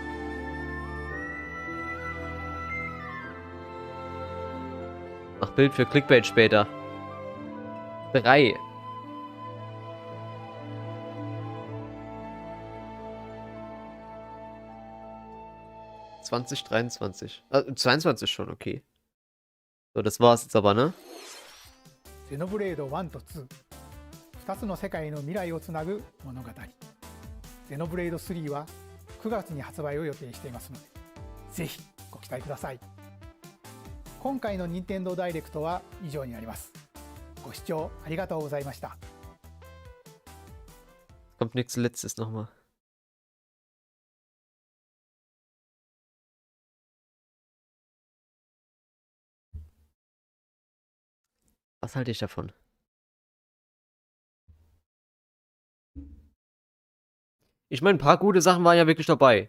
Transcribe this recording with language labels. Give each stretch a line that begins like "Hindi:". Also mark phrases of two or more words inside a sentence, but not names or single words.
German: Mach Bild für Clickbait später. 3. (2023) 22 schon, okay. So, das war's jetzt aber, ne?
Japanese: Xenoblade 1 と2、2つの世界の未来をつなぐ物語。Xenoblade 3は9月に発売を予定していますので、ぜひご期待ください。今回の任天堂ダイレクトは以上になります。ご視聴ありがとうございました。
German: Kommt nichts Letztes nochmal. Was halte ich davon? Ich meine, ein paar gute Sachen waren ja wirklich dabei.